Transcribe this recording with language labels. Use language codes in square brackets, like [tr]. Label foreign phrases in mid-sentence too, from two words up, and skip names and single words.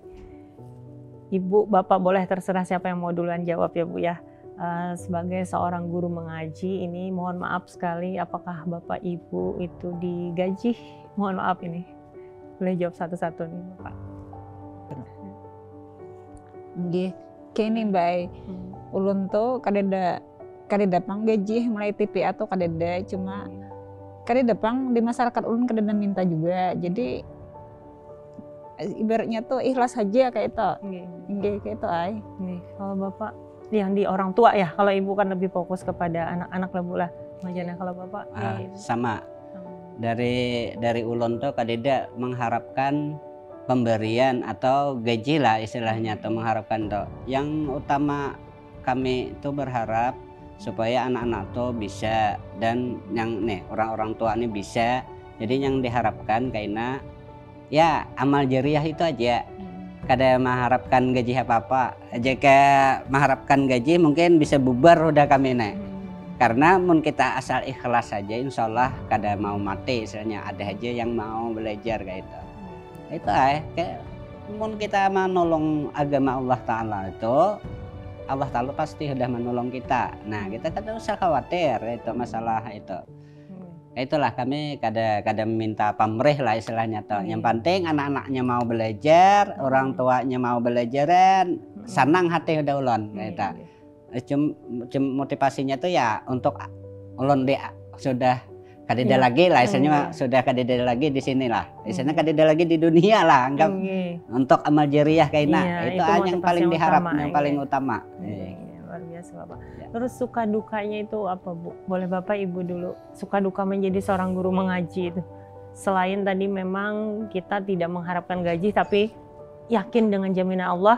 [id] Ibu, Bapak boleh terserah siapa yang mau duluan jawab ya Bu ya. Sebagai seorang guru mengaji ini mohon maaf sekali apakah Bapak Ibu itu digaji? Mohon maaf ini. Boleh jawab satu-satu nih Bapak. [jv] Nggih, kene Mbak. [bjn] Ulun tuh kadeda pang gaji mulai TPA tuh kadeda cuma kadeda pang di masyarakat ulun kadeda minta juga. Jadi ibaratnya tuh ikhlas saja kayak itu. Nggih kayak itu ay. [id] Nih, kalau Bapak yang di orang tua ya, kalau Ibu kan lebih fokus kepada anak-anak lah Bu lah. Makanya kalau Bapak sama. [bjn] Dari ulun tuh kadeda mengharapkan pemberian atau gaji lah istilahnya atau mengharapkan tuh. Yang utama kami itu berharap supaya anak-anak tuh bisa dan yang orang-orang tua ini bisa. Jadi yang diharapkan karena ya amal jariah itu aja. Kada mengharapkan gaji apa-apa. Jika mengharapkan gaji mungkin bisa bubar udah kami Karena mun kita asal ikhlas saja [ar] إن شاء الله [bjn] kada mau mati istilahnya. Ada aja yang mau belajar kayak itu. Itu kayak mun kita menolong agama Allah Ta'ala itu Allah Ta'ala pasti sudah menolong kita. Nah kita kada usah khawatir itu masalah itu. Itulah kami kada minta pamrih lah istilahnya toh. Yang penting anak-anaknya mau belajar, orang tuanya mau belajaran, senang hati udah ulun kita. Motivasinya tuh ya untuk ulun sudah kadeda lagi lah istilahnya sudah kadeda lagi di sini lah. Istilahnya kadeda lagi di dunia lah anggap untuk amal jariah kaina. Itu yang paling diharap, yang paling utama. [id] Luar biasa Bapak. Terus suka dukanya itu apa Bu? Boleh Bapak Ibu dulu. Suka duka menjadi seorang guru mengaji itu. Selain tadi memang kita tidak mengharapkan gaji tapi yakin dengan jaminan Allah.